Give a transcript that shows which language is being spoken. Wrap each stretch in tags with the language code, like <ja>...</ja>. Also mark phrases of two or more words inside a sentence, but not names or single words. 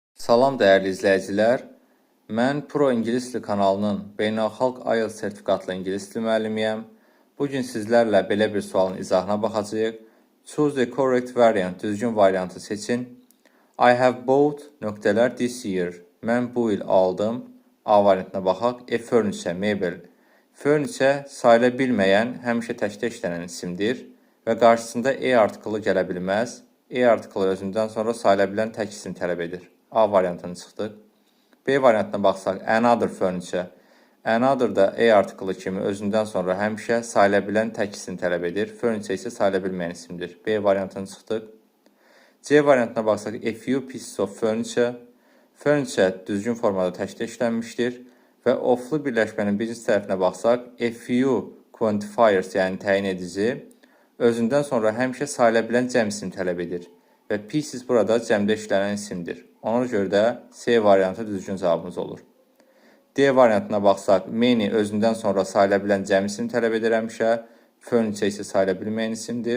<az>Salam dəyərli izləyicilər. Mən Pro İngilis Dili kanalının beynəlxalq IELTS sertifikatlı ingilis dili müəllimiyəm. Bugün sizlərlə belə bir sualın izahına baxacağıq.</az> <en>Choose the correct variant,</en> <az>düzgün variantı seçin.</az> <en>I have bought nöqtələr this year.</en> <az>Mən bu il aldım. A variantına baxaq. Furniture, mebel. Furniture sayıla bilməyən, həmişə təkdə işlənən isimdir və qarşısında artikılı gələ bilməz. Artikılı özündən sonra sayıla bilən tək isim tələb edir. A variantını çıxdıq. B variantına baxsaq,</az> <en>another furniture.</en> <az>Another da artikılı kimi özündən sonra həmişə sayıla bilən tək isim tələb edir. Furniture isə sayıla bilməyən isimdir. B variantını çıxdıq. C variantına baxsaq,</az> <en>a few pieces of furniture.</en> <az>Furniture düzgün formada təkdə işlənmişdir və oflu birləşmənin birinci tərəfinə baxsaq,</az> <en>a few quantifiers,</en> <az>yəni təyin edici, özündən sonra həmişə sayıla bilən cəm isim tələb edir və pieces burada cəmdə işlənən isimdir. Ona görə də C variantı düzgün cavabımız olur. D variantına baxsaq, many özündən sonra sayıla bilən cəm isim tələb edir həmişə, furniture isə sayıla bilməyən isimdir.</az>